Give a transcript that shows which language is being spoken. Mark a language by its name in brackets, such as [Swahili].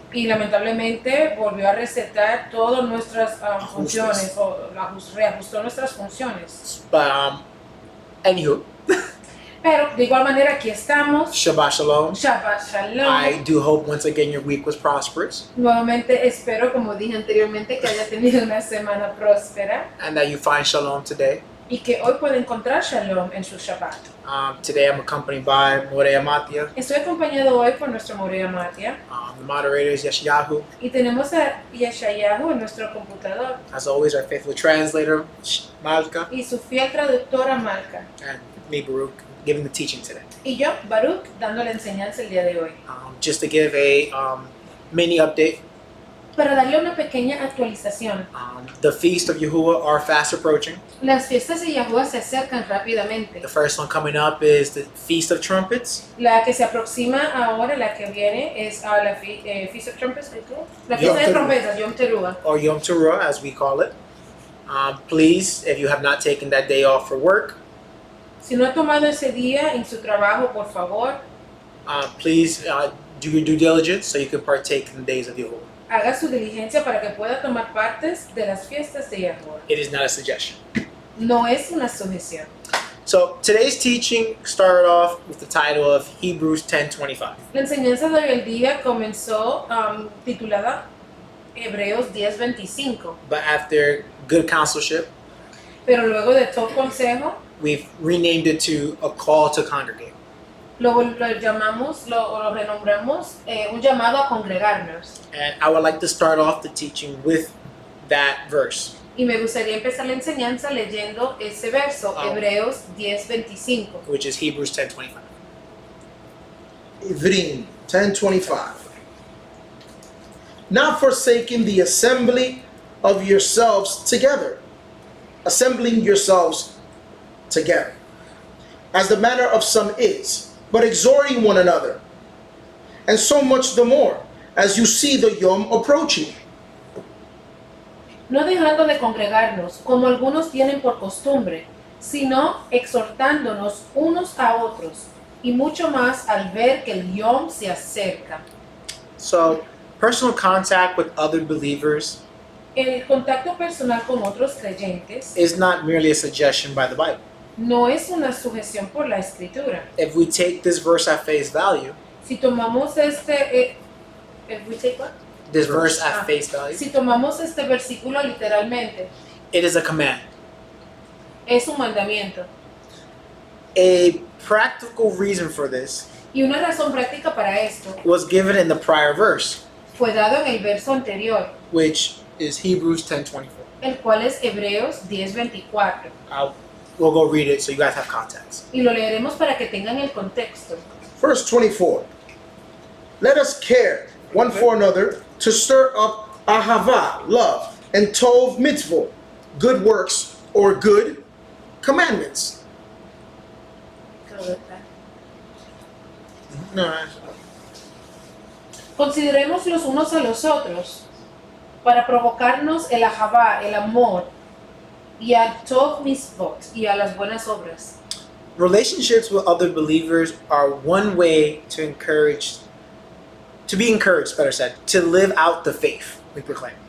[Spanish] y lamentablemente volvió a resetar todas nuestras funciones o reajustó nuestras funciones. [English] But anywho, [Spanish] Pero de igual manera aquí estamos. [Hebrew] Shabbat Shalom. Shabbat Shalom. [English] I do hope once again your week was prosperous [Spanish] Nuevamente espero, como dije anteriormente, que haya tenido una semana próspera [English] and that you find Shalom today. [Spanish] y que hoy pueda encontrar Shalom en su Shabbat. [English] Today I'm accompanied by Morea Matia. [Spanish] Estoy acompañado hoy por nuestro Morea Matia [English] The moderator is Yeshayahu. [Spanish] y tenemos a Yeshayahu en nuestro computador [English] As always, our faithful translator, Malka, [Spanish] y su fiel traductora Malka. [English] and me, Baruch, giving the teaching today. [Spanish] Y yo, Baruch, dando la enseñanza el día de hoy. [English] Just to give a mini update, [Spanish] Para darle una pequeña actualización, [English] the feast of Yahuwah are fast approaching. [Spanish] las fiestas de Yahuwah se acercan rápidamente. [English] The first one coming up is the Feast of Trumpets. [Spanish] La que se aproxima ahora, la que viene, es a la [English] Feast of Trumpets, [Spanish] ¿qué? La fiesta de [Hebrew] Teruah. [Spanish] trompetas, Yom Teruah. [English] Or Yom Teruah, as we call it. Please, if you have not taken that day off for work, [Spanish] Si no ha tomado ese día en su trabajo, por favor, [English] please do your due diligence so you can partake in the days of Yahuwah. [Spanish] haga su diligencia para que pueda tomar partes de las fiestas de Yahuwah. [English] It is not a suggestion. [Spanish] No es una sujeción. [English] So today's teaching started off with the title of Hebrews 10:25. [Spanish] La enseñanza de hoy el día comenzó titulada Hebreos 10:25, [English] But after good counselship, [Spanish] pero luego de todo consejo, [English] we've renamed it to a call to congregate. [Spanish] lo llamamos, lo renombramos un llamado a congregarnos. [English] And I would like to start off the teaching with that verse. [Spanish] Y me gustaría empezar la enseñanza leyendo ese verso, Hebreos 10:25. [English] Which is Hebrews 10:25. [Hebrew] Ivrim 10:25. [English] Not forsaking the assembly of yourselves together, assembling yourselves together, as the manner of some is, but exhorting one another, and so much the more, as you see the Yom approaching. [Spanish] No dejando de congregarnos, como algunos tienen por costumbre, sino exhortándonos unos a otros, y mucho más al ver que el Yom se acerca. [English] So, personal contact with other believers [Spanish] El contacto personal con otros creyentes [English] is not merely a suggestion by the Bible. [Spanish] no es una sujeción por la Escritura. [English] If we take this verse at face value, [Spanish] Si tomamos este... [English] if we take what? this verse at face value, [Spanish] Si tomamos este versículo literalmente, [English] it is a command. [Spanish] es un mandamiento. [English] A practical reason for this [Spanish] Y una razón práctica para esto [English] was given in the prior verse, [Spanish] fue dado en el verso anterior, [English] which is Hebrews 10:24. [Spanish] el cual es Hebreos 10:24. [English] We'll go read it so you guys have context. [Spanish] Y lo leeremos para que tengan el contexto. [English] Verse 24. Let us care one for another to stir up ahava, love, and tov, mitzvah, good works or good commandments. No, [Spanish] Consideremos los unos a los otros para provocarnos el ahavá, el amor, y al tov mitzvot, y a las buenas obras. [English] relationships with other believers are one way to be encouraged, better said, to live out the faith we proclaim.